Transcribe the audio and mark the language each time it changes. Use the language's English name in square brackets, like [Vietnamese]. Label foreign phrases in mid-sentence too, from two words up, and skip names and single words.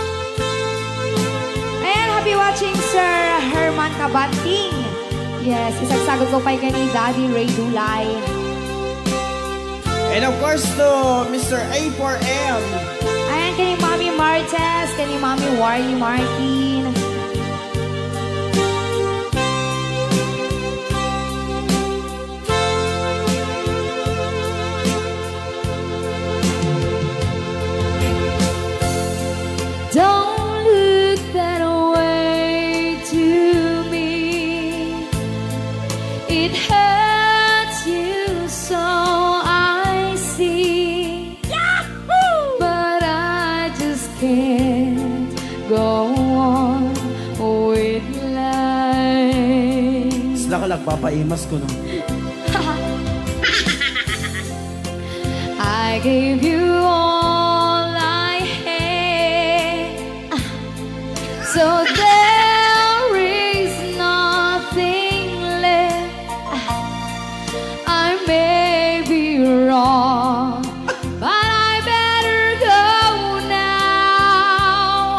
[English] Ayan, happy watching Sir Herman Kabanting. Yes, [Iloko] isagsagod ko pa ni Daddy Ray Dulay. [English] And of course to Mr. A4M. [Iloko] Ayan, kani Mami Martes, kani Mami Warly Martin. [English] Don't look that way to me. It hurts you so, I see. Yahoo! But I just can't go on with life. [Iloko] Sila ka nagpapaimas ko no. [English] I gave you all I had, so there is nothing left. I may be wrong, but I better go now.